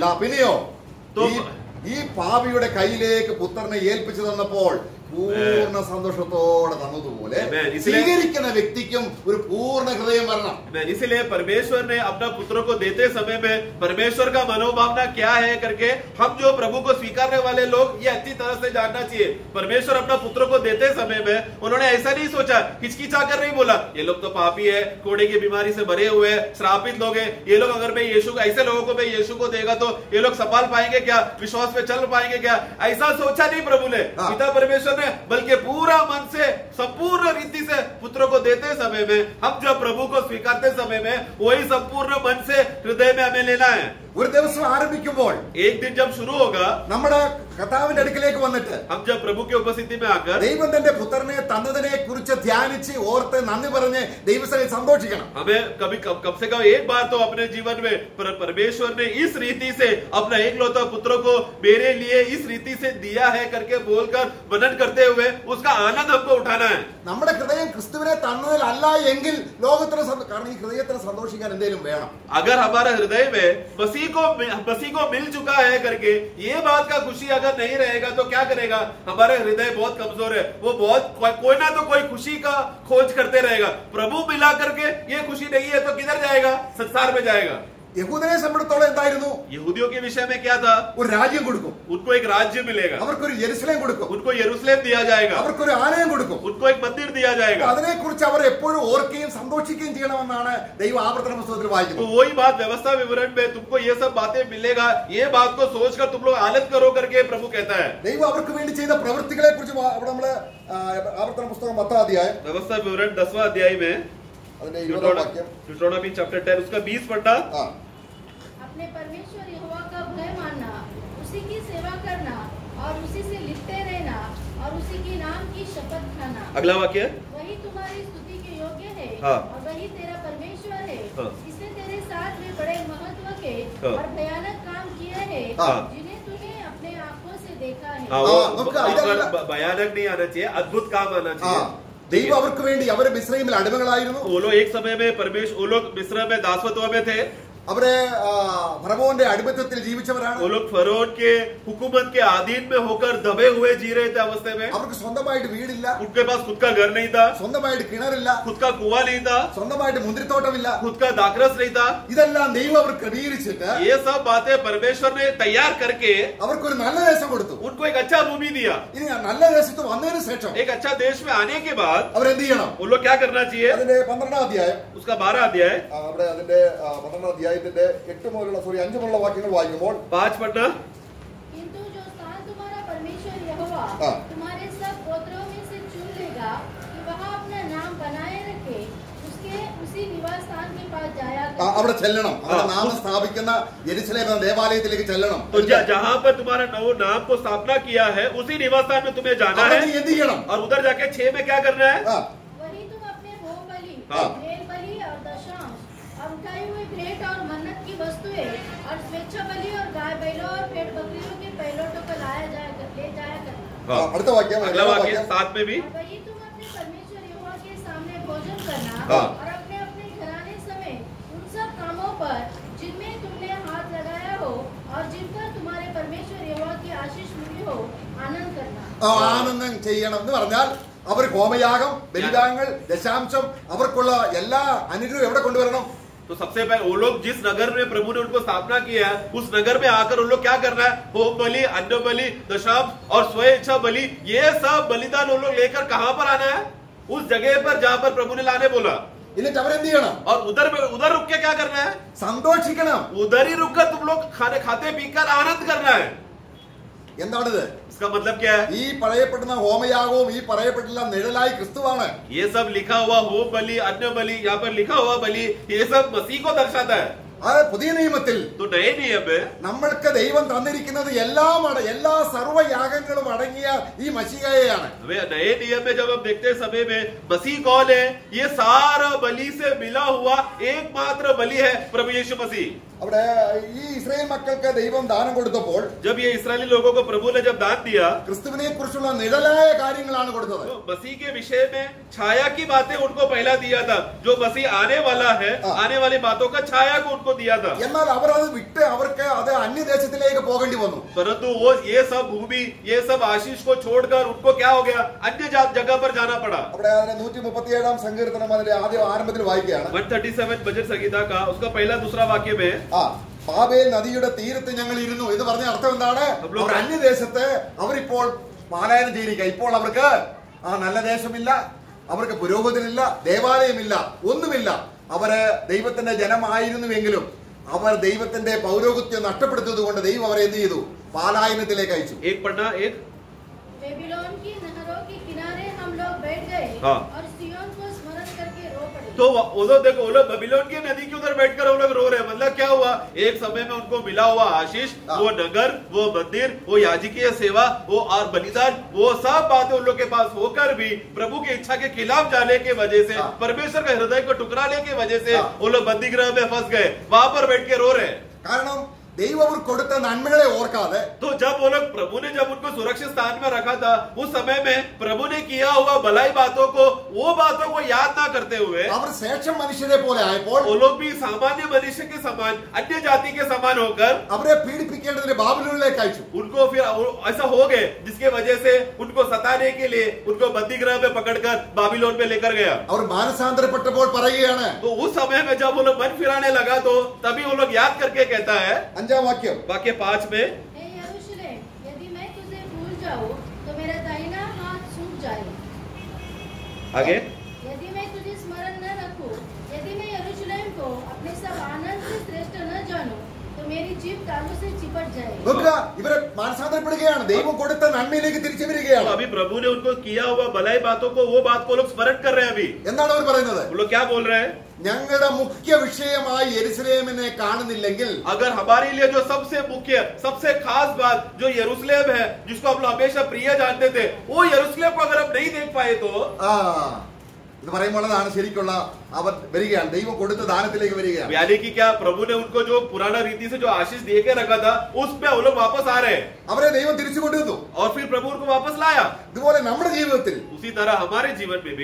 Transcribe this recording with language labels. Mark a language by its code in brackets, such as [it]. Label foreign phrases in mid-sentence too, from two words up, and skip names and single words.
[ml] പിന്നെയോ ഈ പാപിയുടെ കയ്യിലേക്ക് പുത്രനെ ഏൽപ്പിച്ചു തന്നപ്പോൾ പൂർണ്ണ സന്തോഷത്തോടെ തന്നതുപോലെ സ്വീകരിക്കുന്ന വ്യക്തിക്കും ഒരു പൂർണ്ണ ഹൃദയം വരണം. [hi] इसलिए परमेश्वर ने अपना पुत्र को देते समय में परमेश्वर का मनोभावना क्या है करके हम जो प्रभु को स्वीकारने वाले लोग ये अच्छी तरह से जानना चाहिए। परमेश्वर अपना पुत्र को देते समय में उन्होंने ऐसा नहीं सोचा, हिचकिचा कर नहीं बोला ये लोग तो पापी है, कोड़े की बीमारी से भरे हुए हैं, श्रापित लोग हैं, ये लोग अगर मैं यीशु ऐसे लोगों को मैं यीशु को देगा तो ये लोग संभाल पाएंगे क्या, विश्वास में चल पाएंगे क्या? ऐसा सोचा नहीं प्रभु ने, पिता परमेश्वर ने, बल्कि पूरा मन से संपूर्ण रीति से पुत्र को देते समय में हम जब प्रभु को स्वीकारते समय में वही संपूर्ण मन से हृदय में हमें लेना है। [ml] ഒരു ദിവസം ആരംഭിക്കുമ്പോൾ [hi] एक दिन जब शुरू होगा, [ml] നമ്മുടെ കർത്താവിന്റെ അടുക്കിലേക്ക് വന്നിട്ട് [hi] हम जब प्रभु की उपस्थिति में आकर [ml] ദൈവം തന്റെ പുത്രനെ തന്നതിനെ കുറിച്ച് ധ്യാനിച്ച് ഓർത്ത് നന്ദി പറഞ്ഞ് ദൈവസഭയിൽ സന്തോഷിക്കണം. [hi] हमें कभी कम से कम एक बार तो अपने जीवन में परमेश्वर ने इस रीति से अपना एकलौता पुत्र को मेरे लिए इस रीति से दिया है करके बोलकर वर्णन करते हुए उसका आनंद हमको उठाना है। [ml] നമ്മുടെ ഹൃദയം ക്രിസ്തുവിനെ തന്നതിലല്ല എങ്കിൽ ലോകത്തിന് കാരണം ഈ ഹൃദയത്തിന് സന്തോഷിക്കാൻ എന്തെങ്കിലും വേണം. [hi] अगर हमारा हृदय में मसीह को मिल चुका है करके ये बात का खुशी अगर नहीं रहेगा तो क्या करेगा? हमारे हृदय बहुत कमजोर है, वो बहुत कोई ना तो कोई खुशी का खोज करते रहेगा। प्रभु मिला करके ये खुशी नहीं है तो किधर जाएगा? संसार में जाएगा। [ml] യഹൂദനെ സംബന്ധിച്ചിടത്തോളം എന്തായിരുന്നു? [hi] यहूदियों के विषय में क्या था? [ml] ഒരു രാജ്യം കൊടുക്കും, [hi] उनको एक राज्य मिलेगा, [ml] അവർക്കൊരു യെരുശലേം കൊടുക്കും, [hi] उनको यरूशलेम दिया जाएगा, [ml] അവർക്കൊരു ആലയം കൊടുക്കും. [hi] उनको एक मंदिर दिया जाएगा। [ml] അതിനെക്കുറിച്ച് അവർ എപ്പോഴും ഓർക്കുകയും സന്തോഷിക്കുകയും ചെയ്യണമെന്നാണ് ദൈവം ആവർത്തന പുസ്തകത്തിൽ [hi] तो [ml] വായിക്കുന്നത്. [hi] वही बात व्यवस्था विवरण में तुमको ये सब बातें मिलेगा, ये बात को सोचकर तुम लोग आनंद करो करके प्रभु कहता है। [ml] ദൈവം അവർക്ക് വേണ്ടി ചെയ്ത പ്രവൃത്തികളെ കുറിച്ച് അവിടെ നമ്മള് ആവർത്തന പുസ്തകം 10 അധ്യായം [hi] व्यवस्था विवरण 10वां अध्याय में [ml] അതിന്റെ 20 വാക്യം [en] Deuteronomy chapter [hi] 10 उसका 20 पढ़ना। अपने परमेश्वर यहोवा का भय मानना, उसी की सेवा करना और उसी से लिपटे रहना और उसी के नाम की शपथ खाना। अगला वाक्य, वही तुम्हारी स्तुति के योग्य है हाँ। और वही तेरा परमेश्वर है। हाँ। इसने तेरे साथ में बड़े महत्व के हाँ। और भयानक काम किए हैं, हाँ। जिन्हें तूने अपने आंखों से देखा है। हाँ, हाँ, वो उसका इधर- भयानक नहीं आना चाहिए, अद्भुत काम आना चाहिए। [ml] ദൈവം അവർക്ക് വേണ്ടി അവര് മിസ്രൈമിൽ അടിമകളായിരുന്നു. [hi] वो लोग एक समय में वो लोग मिस्र में दासत्व में थे, [ml] അവരെ ഫറവോന്റെ അടിമത്തത്തിൽ ജീവിച്ചവരാണ്. [hi] वो लोग फरोन के हुकूमत के अधीन में होकर दबे हुए जी रहे थे अवस्थे में। [ml] അവർക്ക് സ്വന്തമായിട്ട് വീടില്ല, [hi] उनके पास खुद का घर नहीं था, [ml] സ്വന്തമായിട്ട് കിണറില്ല, [hi] खुद का कुआं नहीं था, [ml] സ്വന്തമായിട്ട് മുന്തിരിത്തോട്ടമില്ല. [hi] खुद का दाखरस नहीं था। [ml] ഇതെല്ലാം ദൈവം അവർ ക്രമീകരിച്ചിട്ട് [hi] ये सब बातें परमेश्वर ने तैयार करके [ml] അവർക്കൊരു നല്ല ദേശം കൊടുത്തു. [hi] उनको एक अच्छा भूमि दिया। [ml] ഇനി ആ നല്ല ദേശത്ത് വന്നതിന് ശേഷം [hi] एक अच्छा देश में आने के बाद [ml] അവരെന്ത് ചെയ്യണം? [hi] वो लोग क्या करना चाहिए? [ml] അതിന്റെ 12 അധ്യായം [hi] उसका 12 अध्याय [ml] അവിടെ അതിന്റെ 12 അധ്യായത്തിന്റെ 8 മുതലുള്ള 5 മുതലുള്ള വാക്യങ്ങൾ വായിക്കുമ്പോൾ [hi] 5 पढ़ना। किंतु जो स्थान तुम्हारा परमेश्वर यहोवा हाँ। तुम्हारे सब गोत्रों में से चुन लेगा कि वहाँ अपना नाम बनाए रखे, उसके उसी निवास स्थान के पास जाया कर। [ml] അവിടെ ചെല്ലണം. അവിടെ നാമം സ്ഥാപിക്കുന്ന യെരുശലേം എന്ന ദേവാലയത്തിലേക്ക് ചെല്ലണം. [hi] तो जहाँ पर तुम्हारा नाम को स्थापना किया है उसी निवास स्थान में तुम्हें जाना [ml] അവിടെ [hi] है [ml] നീ എന്ത് ചെയ്യണം? [hi] और उधर जाके 6 में क्या करना है? ആ, वही तुम अपने होम बलि, हाँ। मेल बलि और दशांश और उठाई हुई भेंट और मन्नत की वस्तुएं और स्वेच्छा बलि और गाय बैलों और भेड़ बकरियों के पहलोटों को ले जाया करना। [ml] ആ, അടുത്ത വാക്യം [hi] अगला वाक्य 7 में भी और वही तुम अपने परमेश्वर यहोवा के सामने भोजन करना हाँ। और अपने अपने घराने समेत उन सब कामों पर जिनमें तुमने हाथ लगाया हो और जिन पर तुम्हारे परमेश्वर यहोवा की आशीष मिली हो आनंद करना। [ml] ആനന്ദം ചെയ്യണം എന്ന് പറഞ്ഞാൽ അവർ ഹോമയാഗം, ബലിദാനങ്ങൾ, ദശാംശം അവർക്കുള്ള എല്ലാ അനുഗ്രഹവും എവിടെ കൊണ്ടുവരണം? [hi] तो सबसे पहले वो लोग जिस नगर में प्रभु ने उनको स्थापना किया है उस नगर में आकर उन लोग क्या करना है? होम बलि, अन्न बलि, दशांश और स्वेच्छा बलि, ये सब बलिदान उन लोग लेकर कहां पर आना है? उस जगह पर जहां पर प्रभु ने लाने बोला। [ml] എന്നിട്ട് അവരെന്ത് ചെയ്യണം? [hi] और उधर रुक के क्या करना है? [ml] സന്തോഷിക്കണം. [hi] उधर ही रुककर तुम लोग खाते पीकर आनंद करना है। [ml] എന്താണിത്? [hi] इसका मतलब क्या है? [ml] ഈ പറയപ്പെടുന്ന ഹോമയാഗവും ഈ പറയപ്പെട്ടുള്ള നിഴലായി ക്രിസ്തുവാണ്. [hi] ये सब लिखा हुआ होम बलि, अन्य बलि, यहाँ पर लिखा हुआ बलि, ये सब मसीह को दर्शाता है. [ml] അത് പുതിയ നിയമത്തിൽ [hi] तो नए नियम में [ml] നമ്മൾക്ക് ദൈവം തന്നിരിക്കുന്നത് എല്ലാ സർവ്വയാഗങ്ങളും അടങ്ങിയ ഈ മശീഹയെയാണ്. [hi] नए नियम में जब हम देखते हैं समय में मसीह कौन है? ये सारा बलि से मिला हुआ एकमात्र बलि है प्रभु यीशु मसीह. [ml] അവിടെ ഈ ഇസ്രായേൽ മക്കൾക്ക് ദൈവം ദാനം കൊടുത്തപ്പോൾ [hi] जब ये इस्राएली लोगों को प्रभु ने जब दान दिया, [ml] ക്രിസ്തുവിനെ കുറിച്ചുള്ള നിഴലായ കാര്യങ്ങളാണ് കൊടുത്തത്. [hi] तो मसीह के विषय में छाया की बातें उनको पहला दिया था. जो मसीह आने वाला है, आने वाली बातों का छाया को उनको दिया था. [ml] എന്നാൽ അവർ അത് വിട്ട് അവർക്ക് അത് അന്യദേശത്തിലേക്ക് പോകേണ്ടി വന്നു. [hi] परंतु वो ये सब भूमि, ये सब आशीष को छोड़कर उनको क्या हो गया? अन्य जगह पर जाना पड़ा. [ml] അവിടെ അതിന് 137 സങ്കീർത്തനം അതിന്റെ ആരംഭത്തിൽ വായിക്കുകയാണ്. [hi] 137 भजन संहिता का उसका पहला दूसरा वाक्य में [ml] ബാബേൽ നദിയുടെ തീരത്ത് ഞങ്ങൾ ഇരുന്നു എന്ന് പറഞ്ഞ അർത്ഥം എന്താണ്? അവർ അന്യദേശത്ത് അവരിപ്പോൾ പാലായനം ചെയ്തിരിക്കുക. ഇപ്പോൾ അവർക്ക് നല്ല ദേശമില്ല, അവർക്ക് പുരോഗതിയില്ല, ദേവാലയമില്ല, ഒന്നുമില്ല. അവര് ദൈവത്തിന്റെ ജനമായിരുന്നുവെങ്കിലും അവർ ദൈവത്തിന്റെ പൗരോഹിത്യം നഷ്ടപ്പെടുത്തിയത് കൊണ്ട് ദൈവം അവരെ എന്ത് ചെയ്തു? പാലായനത്തിലേക്ക് അയച്ചു. [hi] बेबीलोन की नहरों के किनारे हम लोग बैठ गए और सिय्योन को स्मरण करके रो पड़े. तो उधर देखो, वो लोग बेबीलोन की नदी के उधर बैठकर वो लोग रो रहे हैं. मतलब क्या हुआ? एक समय में उनको मिला हुआ आशीष, वो नगर, वो मंदिर, वो याजकीय सेवा, वो और बलिदान, वो सब बातें उन लोग के पास होकर भी प्रभु की इच्छा के खिलाफ जाने की वजह से, परमेश्वर के हृदय को टुकराने की वजह से वो लोग बंदी गृह में फंस गए. वहां पर बैठ के रो रहे हैं. [ml] കാരണം ദൈവം അവർ കൊടുത്ത നന്മകളെ ഓർക്കാതെ, [hi] तो जब वो लोग प्रभु ने जब उनको सुरक्षित स्थान में रखा था, उस समय में प्रभु ने किया हुआ भलाई बातों को, वो बातों को याद ना करते हुए [ml] അവർ ശേഷം മനുഷ്യരെ പോലെ ആയപ്പോൾ [hi] वो लोग भी सामान्य मनुष्य के समान, अन्य जाति के समान होकर [ml] അവരെ പീഡിപ്പിക്കേണ്ടതിന് ബാബിലോണിലേക്ക് അയച്ചു. [hi] उनको फिर ऐसा हो गए जिसके वजह से उनको सताने के लिए उनको बंदी गृह में पकड़कर बाबिलोन में लेकर गया. [ml] അവർ മാനസാന്തരപ്പെട്ടപ്പോൾ പറയുകയാണ്. [hi] तो उस समय में जब वो लोग मन फिराने लगा, तो तभी वो लोग याद करके कहता है [ml] 5 वाक्യം [hi] वाक्य 5 में, हे यरूशलेम, यदि मैं तुझे भूल जाऊं तो मेरा दाहिना हाथ सूख जाए. आगे यदि मैं तुझे स्मरण न रखूं, यदि मैं यरूशलेम को अपने सब आनंद से श्रेष्ठ न जानूं, तो मेरी जीभ तालू से चिपट जाए. [ml] നോക്കുക, ഇവരെ മാനസാന്തരപ്പെടുകയാണ്. ദൈവം കൊടുത്ത നന്മയിലേക്ക് തിരിച്ചു [hi] तो [ml] വരികയാണ്. [hi] अभी प्रभु ने उनको किया हुआ भलाई बातों को, वो बात को लोग स्मरण कर रहे हैं. अभी [ml] എന്താണ് അവർ പറയുന്നത്? [hi] वो लोग क्या बोल रहे हैं? [ml] ഞങ്ങളുടെ മുഖ്യ വിഷയമായി യെരുശലേമിനെ കാണുന്നില്ലെങ്കിൽ, [hi] अगर हमारे लिए जो सबसे मुख्य, सबसे खास बात जो यरूशलेम है, जिसको हम लोग हमेशा प्रिय जानते थे, वो यरूशलेम को अगर हम नहीं देख पाए तो [ml] ഇത് പറയുമ്പോൾ അതാണ് ശരിക്കുള്ള അവർ വരികയാണ്. ദൈവം കൊടുത്ത ദാനത്തിലേക്ക് വരികയാണ്. [hi] यानी कि क्या प्रभु ने उनको जो पुराना रीति से जो आशीष दे के रखा था, उस पे वो लोग वापस आ रहे हैं. [ml] അവരെ ദൈവം തിരിച്ചു കൊണ്ടുവന്നു. [hi] और फिर प्रभु उनको वापस लाया. [ml] ഇതുപോലെ നമ്മുടെ ജീവിതത്തിൽ [hi] उसी तरह हमारे जीवन में भी